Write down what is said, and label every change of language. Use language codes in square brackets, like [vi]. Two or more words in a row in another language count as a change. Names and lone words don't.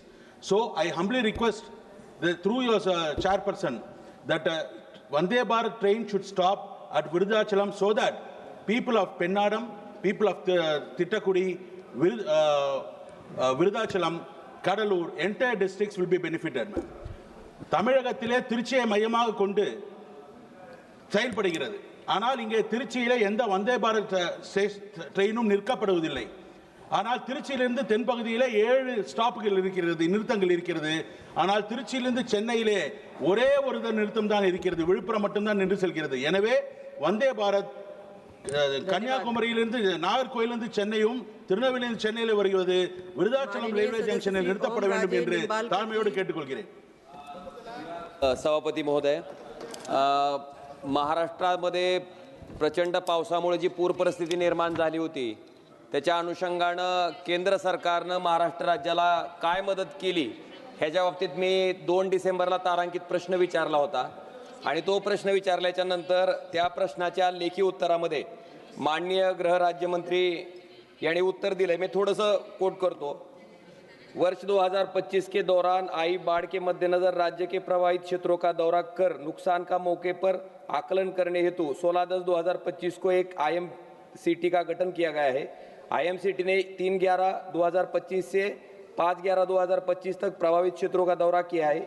[en] So I humbly request through your chairperson that Vande Bharat train should stop at Virudhachalam so that people of Pennadam, people of Thittakudi, Virudhachalam, Kadalur, entire districts will be benefited. [ta] தமிழகத்திலே திருச்சியை மையமாக கொண்டு செயல்படுகிறது. ஆனால் இங்கே திருச்சியிலே எந்த வந்தே பாரத் ட்ரெயினும் நிற்கப்படுவதில்லை. ஆனால் திருச்சியிலிருந்து தென்பகுதியிலே 7 ஸ்டாப்புகள் இருக்கிறது, நிறுத்தங்கள் இருக்கிறது. ஆனால் திருச்சியிலிருந்து சென்னையிலே ஒரே ஒரு நிறுத்தம் தான் இருக்கிறது, விழுப்புரம் மட்டும்தான் நின்று செல்கிறது. எனவே வந்தே பாரத் கன்னியாகுமரியிலிருந்து நாகர்கோயிலிருந்து சென்னையும் திருநெல்வேலியிலிருந்து சென்னையிலே வருகிறது. விருதாச்சலம் [en] railway junction [ta] நிறுத்தப்பட வேண்டும் என்று தாழ்மையோடு கேட்டுக்கொள்கிறேன். [mr] सभापती महोदय, महाराष्ट्रामध्ये प्रचंड पावसामुळे जी पूर परिस्थिती निर्माण झाली होती त्याच्या अनुषंगानं केंद्र सरकारनं महाराष्ट्र राज्याला काय मदत केली ह्याच्या बाबतीत मी 2 डिसेंबरला तारांकित प्रश्न विचारला होता आणि तो प्रश्न विचारल्याच्या नंतर त्या प्रश्नाच्या लेखी उत्तरामध्ये माननीय गृहराज्यमंत्री यांनी उत्तर दिले. मी थोडंसं कोट करतो. [hi] वर्ष 2025 के दौरान आई बाढ़ के मद्देनजर राज्य के प्रभावित क्षेत्रों का दौरा कर नुकसान का मौके पर आकलन करने हेतु 16/10/2025 को एक IMCT का गठन किया गया है. IMCT ने 3/11/2025 से 5/11/2025 तक प्रभावित क्षेत्रों का दौरा किया है.